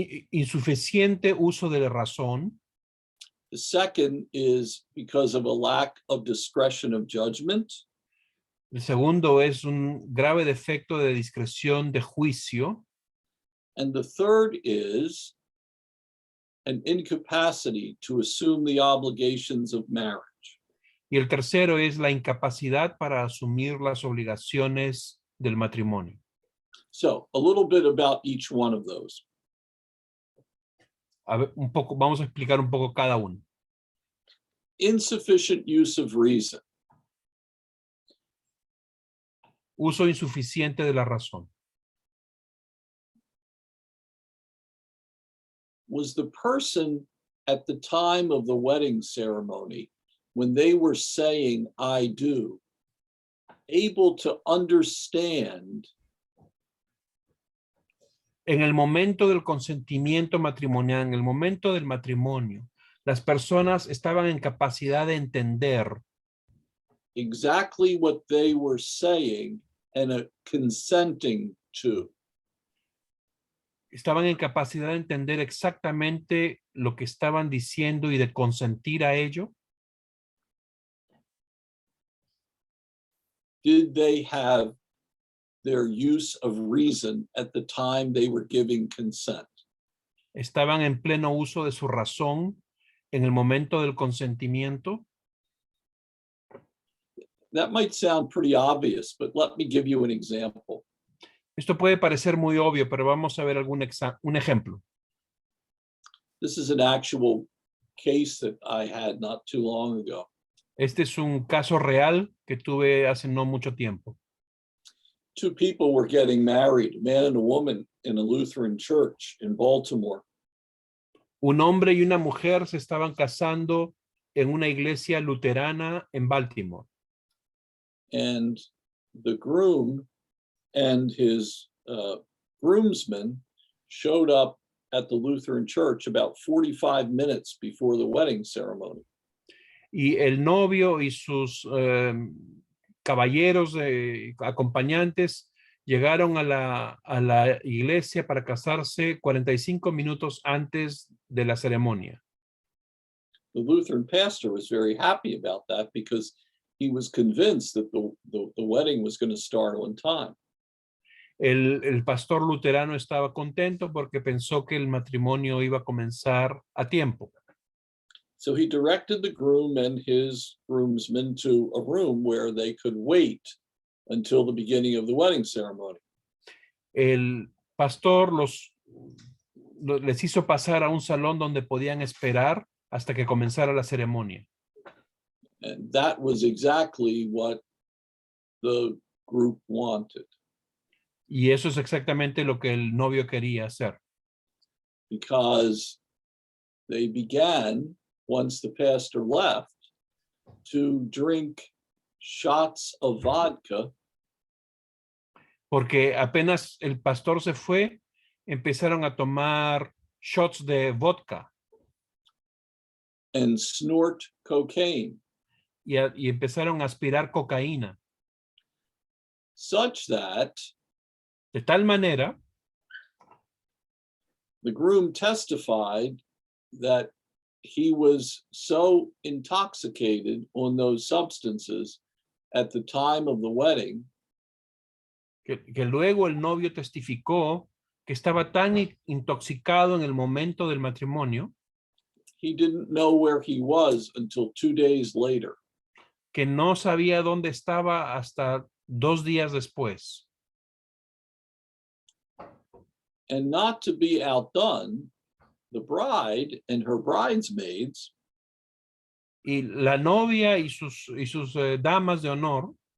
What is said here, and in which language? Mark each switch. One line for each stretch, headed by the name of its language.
Spanish: Insuficiente uso de la razón.
English: The second is because of a lack of discretion of judgment.
Spanish: El segundo es un grave defecto de discreción de juicio.
English: And the third is an incapacity to assume the obligations of marriage.
Spanish: Y el tercero es la incapacidad para asumir las obligaciones del matrimonio.
English: So a little bit about each one of those.
Spanish: A ver, vamos a explicar un poco cada uno.
English: Insufficient use of reason.
Spanish: Uso insuficiente de la razón.
English: Was the person at the time of the wedding ceremony, when they were saying, I do, able to understand
Spanish: en el momento del consentimiento matrimonial, en el momento del matrimonio, las personas estaban en capacidad de entender
English: exactly what they were saying and consenting to.
Spanish: Estaban en capacidad de entender exactamente lo que estaban diciendo y de consentir a ello.
English: Did they have their use of reason at the time they were giving consent?
Spanish: Estaban en pleno uso de su razón en el momento del consentimiento.
English: That might sound pretty obvious, but let me give you an example.
Spanish: Esto puede parecer muy obvio, pero vamos a ver un ejemplo.
English: This is an actual case that I had not too long ago.
Spanish: Este es un caso real que tuve hace no mucho tiempo.
English: 2 people were getting married, a man and a woman, in a Lutheran church in Baltimore.
Spanish: Un hombre y una mujer se estaban casando en una iglesia luterana en Baltimore.
English: And the groom and his groomsmen showed up at the Lutheran church about 45 minutes before the wedding ceremony.
Spanish: Y el novio y sus caballeros acompañantes llegaron a la iglesia para casarse 45 minutos antes de la ceremonia.
English: The Lutheran pastor was very happy about that because he was convinced that the wedding was going to start on time.
Spanish: El pastor luterano estaba contento porque pensó que el matrimonio iba a comenzar a tiempo.
English: So he directed the groom and his groomsmen to a room where they could wait until the beginning of the wedding ceremony.
Spanish: El pastor les hizo pasar a un salón donde podían esperar hasta que comenzara la ceremonia.
English: And that was exactly what the group wanted.
Spanish: Y eso es exactamente lo que el novio quería hacer.
English: Because they began, once the pastor left, to drink shots of vodka.
Spanish: Porque apenas el pastor se fue, empezaron a tomar shots de vodka
English: And snort cocaine,
Spanish: y empezaron a aspirar cocaína.
English: such that
Spanish: De tal manera
English: the groom testified that he was so intoxicated on those substances at the time of the wedding
Spanish: que luego el novio testificó que estaba tan intoxicado en el momento del matrimonio
English: he didn't know where he was until 2 days later.
Spanish: que no sabía dónde estaba hasta 2 días después.
English: And not to be outdone, the bride and her bridesmaids
Spanish: Y la novia y sus damas de honor